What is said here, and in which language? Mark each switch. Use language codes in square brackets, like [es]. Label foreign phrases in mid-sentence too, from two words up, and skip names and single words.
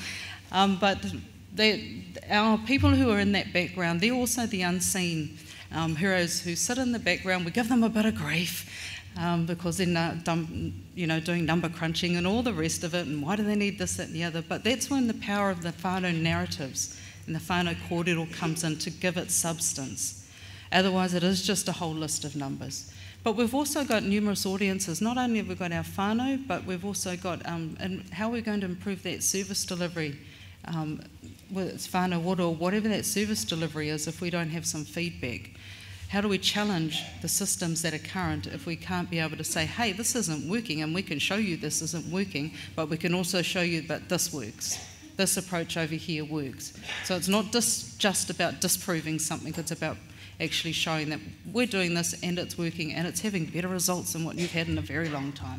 [en] But our people who are in that background, they're also the unseen heroes who sit in the background. We give them a bit of grief because they're doing number crunching and all the rest of it, and why do they need this, that and the other. But that's when the power of the whānau narratives and the [mi] whānau kōrero [en] comes in to give it substance. Otherwise it is just a whole list of numbers. But we've also got numerous audiences. Not only have we got our whānau, but we've also got and how we're going to improve that service delivery, whether it's whānau ora or whatever that service delivery is, if we don't have some feedback. How do we challenge the systems that are current if we can't be able to say, hey, this isn't working, and we can show you this isn't working, but we can also show you that this works. This approach over here works. So it's not just about disproving something, it's about actually showing that we're doing this and it's working and it's having better results than what you've had in a very long time.